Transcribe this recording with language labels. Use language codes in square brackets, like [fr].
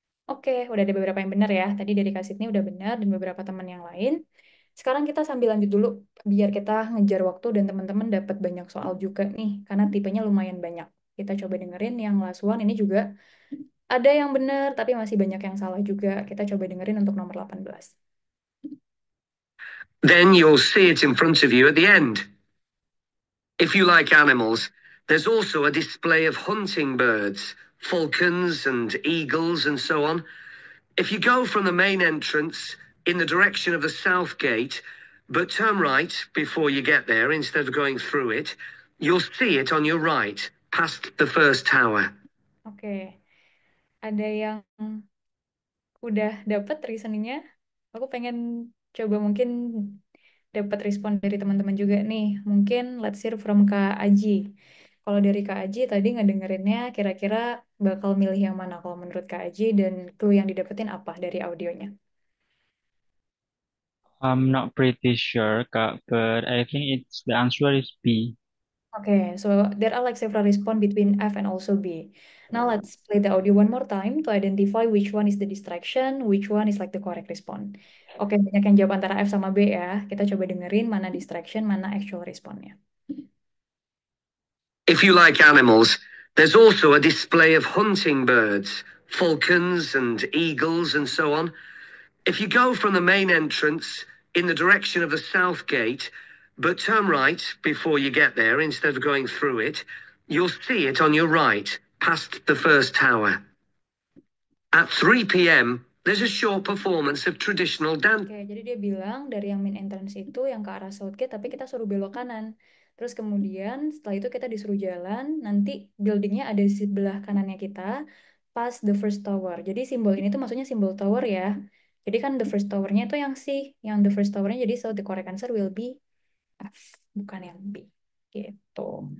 [id] Oke, udah ada beberapa yang benar ya. Tadi dari Kak Sydney udah benar dan beberapa teman yang lain. Sekarang kita sambil lanjut dulu biar kita ngejar waktu dan teman-teman dapat banyak soal juga nih karena tipenya lumayan banyak. Kita coba dengerin yang [en] last one [id] ini juga ada yang benar tapi masih banyak yang salah juga. Kita coba dengerin untuk nomor 18. [en] Then you'll see it in front of you at the end. If you like animals, there's also a display of hunting birds, falcons and eagles and so on. If you go from the main entrance in the direction of the south gate, but turn right before you get there instead of going through it, you'll see it on your right, past the first tower. [id] Oke, ada yang udah dapat reasoningnya? Aku pengen coba mungkin dapat respon dari teman-teman juga nih. Mungkin [en] let's hear from [id] Kak Aji. Kalau dari Kak Aji tadi ngedengerinnya kira-kira bakal milih yang mana kalau menurut Kak Aji dan clue yang didapetin apa dari audionya? [en] I'm not pretty sure, Kak, but I think it's the answer is B. Okay, so there are like several response between F and also B. Now let's play the audio one more time to identify which one is the distraction, which one is like the correct response. [id] Oke, banyak yang jawab antara F sama B ya. Kita coba dengerin mana distraction, mana actual responnya. [en] If you like animals, there's also a display of hunting birds, falcons and eagles and so on. If you go from the main entrance in the direction of the south gate, but turn right before you get there instead of going through it, you'll see it on your right, past the first tower. At 3 p.m., there's a short performance of traditional dance. [id] Oke, jadi dia bilang dari yang main entrance itu yang ke arah Southgate, tapi kita suruh belok kanan. Terus kemudian setelah itu kita disuruh jalan, nanti buildingnya ada di sebelah kanannya kita, pas [en] the first tower. [id] Jadi simbol ini tuh maksudnya simbol tower ya. Jadi kan the first towernya itu yang C, yang the first towernya jadi [en] so the correct answer will be F, [id] bukan yang B. Gitu.